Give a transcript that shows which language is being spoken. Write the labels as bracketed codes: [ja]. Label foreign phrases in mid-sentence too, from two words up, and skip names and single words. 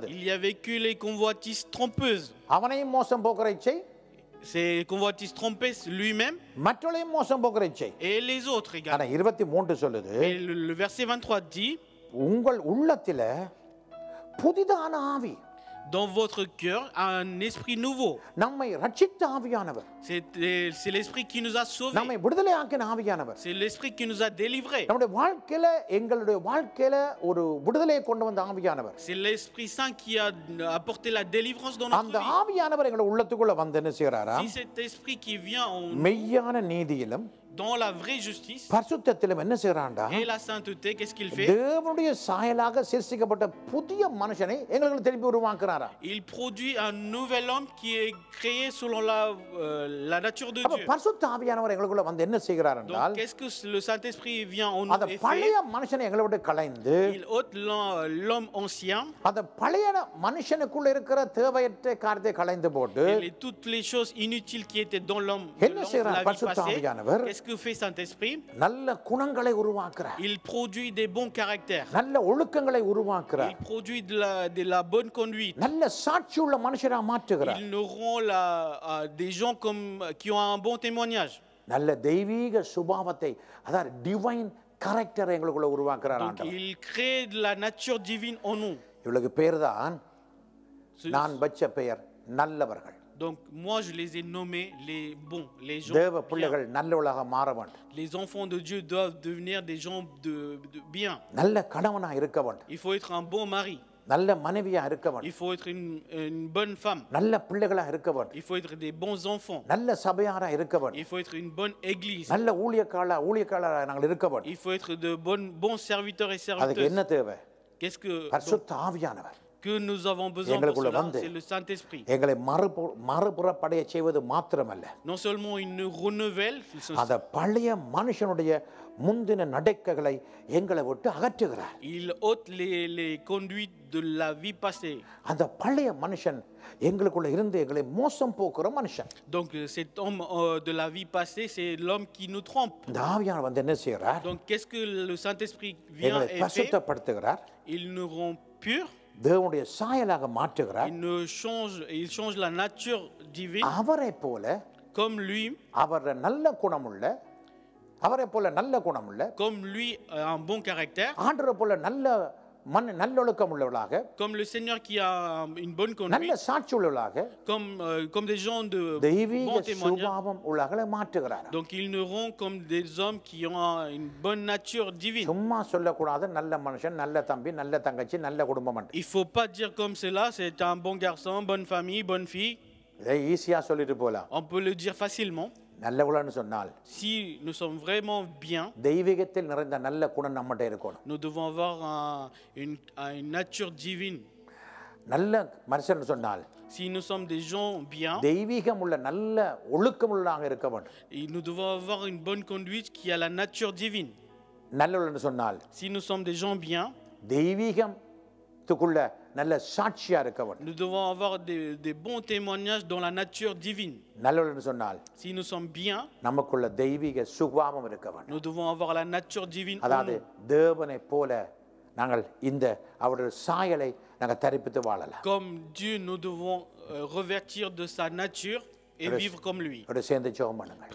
[fr] Il y avait que les convoitises trompeuses. [ta] அவனையும் மோசம் போக்குற இச்சை, [fr] Ces convoitises trompées lui-même [ta] மற்றவளையும் மோசம் போக்குற இச்சை. [fr] et les autres [ta] ஆனா [fr] également. [ta] 23 சொல்லுது, [fr] Mais le verset 23 dit, [ta] உங்கள் உள்ளத்தில புதிதான ஆவி. [fr] dans votre cœur un esprit nouveau. [ta] நம்மை ரட்சித்த ஆவியானவர், [fr] C'est l'esprit qui nous a sauvés. [ta] நம்மை விடுதலை ஆக்கின ஆவியானவர் [fr] C'est l'esprit qui nous a délivrés. [ta] நம்முடைய வாழ்க்கையில எங்களுடைய வாழ்க்கையில ஒரு விடுதலையை கொண்டு வந்த ஆவியானவர். [fr] C'est l'Esprit Saint qui a apporté la délivrance dans notre [ta] அந்த [fr] vie. [ta] ஆவியானவர் எங்களை உள்ளத்துக்குள்ள வந்து என்ன செய்யறாரா? [fr] Si cet esprit qui vient en [ta] மெய்யான நீதியிலும் [fr] dans la vraie justice [ta] பரிசுத்தத்திலும் என்ன செய்யறான்டா? [fr] et la sainteté, qu'est-ce qu'il fait? [ta] தேவனுடைய சாயலாக சிருஷ்டிக்கப்பட்ட புதிய மனுஷனை எங்களுக்கு திருப்பி உருவாக்குறாரா? [fr] Il produit un nouvel homme qui est créé selon la nature de [ta] அப்ப [fr] Dieu. [ta] பரிசுத்த ஆவியானவர் எங்களுக்குள்ள வந்து என்ன செய்கிறார் [fr] Donc [ta] என்றால், [fr] qu'est-ce que le Saint-Esprit vient en nous [ta] அந்த [fr] et [ta] பழைய [fr] fait? [ta] மனுஷனை எங்களை விட்டு களைந்து [fr] Il ôte l'homme ancien [ta] அந்த பழைய மனுஷனுக்குள்ள இருக்கிற தேவையற்ற காரியத்தை களைந்து போட்டு [fr] et toutes les choses inutiles qui étaient dans l'homme [ta] என்ன [fr] de [ta] செய்றார் [fr] la vie [ta] பரிசுத்த [fr] passée. [ta] ஆவியானவர்? [fr] Qu'est-ce que fait Saint-Esprit? [ta] நல்ல குணங்களை உருவாக்குறார், [fr] Il produit des bons caractères. [ta] நல்ல ஒழுக்கங்களை உருவாக்குறார், [fr] Il produit de la bonne conduite. [ta] நல்ல சாட்சி உள்ள மனுஷரா மாற்றுகிறார், [fr] Ils nous rend des gens qui ont un bon témoignage. [ta] நல்ல தெய்வீக சுபாவத்தை, அதாவது [en] divine character [ta] எங்களுக்குள்ள உருவாக்குறார் [fr] Donc [ta] ஆண்டவர். [fr] il crée de la nature divine en nous. [ta] இவளுக்கு பேர் தான் [fr] Ce- [ta] நான் வச்ச பெயர் நல்லவர்கள். [fr] Donc moi je les ai nommés les bons, les gens [ta] தேவ [fr] bien. [ta] பிள்ளைகள் நல்லவளாக மாற வேண்டும், [fr] Les enfants de Dieu doivent devenir des gens de bien. [ta] நல்ல கணவனா இருக்க வேண்டும், [fr] Il faut être un bon mari. [ta] நல்ல மனைவியா இருக்க [fr] Il [ta] வேண்டும், [fr] faut être une bonne femme. [ta] நல்ல பிள்ளைகளா இருக்க வேண்டும், [fr] Il faut être des bons enfants. [ta] நல்ல சபையாரா இருக்க வேண்டும், [fr] Il faut être une bonne église. [ta] நல்ல ஊழியக்காரா நாங்கள் இருக்க வேண்டும். [fr] Il faut être de bons serviteurs et [ta] அதுக்கு என்ன [fr] serviteuses. [ta] தேவை? [fr] Qu'est-ce que, [ta] பரிசுத்த ஆவியானவர் [fr] que nous avons besoin pour [ta] எங்களுக்குள்ள [fr] cela? [ta] வந்து [fr] C'est le Saint-Esprit. [ta] எங்களை மறுபுறப்படைய செய்வது மாத்திரமல்ல, [fr] Non seulement il nous renouvelle, [ta] அந்த பழைய மனுஷனுடைய முந்தின நடக்கைகளை எங்களை விட்டு அகற்றுகிறார். [fr] il ôte les conduites de la vie passée. [ta] அந்த பழைய மனுஷன் எங்களுக்குள்ள இருந்து எங்களை மோசம் போக்குற மனுஷன். [fr] Donc cet homme de la vie passée, c'est l'homme qui nous trompe. [ta] இந்த ஆவியானவர் வந்து என்ன செய்கிறார்? [fr] Donc qu'est-ce que le Saint-Esprit vient [ta] எங்களை [fr] et fait? [ta] பரிசுத்தப்படுத்துகிறார், [fr] Il nous rend purs. [ta] தேவனுடைய சாயலாக மாற்றுகிறார். [fr] Il change la nature divine [ta] அவரை போல [fr] comme lui, [ta] அவரை போல நல்ல குணமுள்ள [fr] comme lui a un bon caractère, [ta] ஆண்டவரை போல நல்லொழுக்கம் உள்ளவளாக, [fr] comme le Seigneur qui a une bonne [ta] நல்ல [fr] conduite, [ta] சாட்சி உள்ளவளாக, [fr] comme des gens de [ta] தெய்வீக [fr] bon témoignage. [ta] சுபாவம் உள்ளவர்களை மாற்றுகிறார். [fr] Donc ils nous rendent comme des hommes qui ont une bonne nature divine. [ta] சும்மா சொல்லக்கூடாது நல்ல மனுஷன், நல்ல தம்பி, நல்ல தங்கச்சி, நல்ல குடும்பம் என்று. [fr] Il ne faut pas dire comme cela, c'est un bon garçon, bonne famille, bonne fille. [ta] இதை ஈஸியா சொல்லிட்டு போலாம். [fr] On peut le dire facilement. [ta] நல்லவளான்னு சொன்னால் [fr] Si nous sommes vraiment bien, [ta] தெய்வீகத்தில் நிறைந்த நல்ல குணம் நம்மகிட்ட இருக்கணும். [fr] nous devons avoir une nature divine. [ta] நல்ல மனுஷன் சொன்னால் [fr] Si nous sommes des gens bien, [ta] தெய்வீகம் உள்ள நல்ல ஒழுக்கம் உள்ளதாக இருக்க வேண்டும். [fr] nous devons avoir une bonne conduite qui a la nature divine. [ta] நல்லவள்னு சொன்னால் [fr] Si nous sommes des gens bien, [ta] தெய்வீகத்துக்குள்ள நல்ல சாட்சியா இருக்க வேண்டும். [fr] nous devons avoir des bons témoignages dans la nature divine. [ta] நல்லவள்னு சொன்னால் [fr] Si nous sommes bien, [ta] நமக்குள்ள தெய்வீக சுபாவம் இருக்க வேண்டும். [fr] nous devons avoir la nature divine en [ta] அதாவது [fr] nous. [ta] தேவனை போல நாங்கள் இந்த அவருடைய சாயலை நாங்கள் தரிப்பித்து வாழலாம். [fr] Comme Dieu, nous devons revêtir de sa nature et vivre comme lui. [ta] அவரோட சேர்ந்து ஜெபம் பண்ணுங்கள்.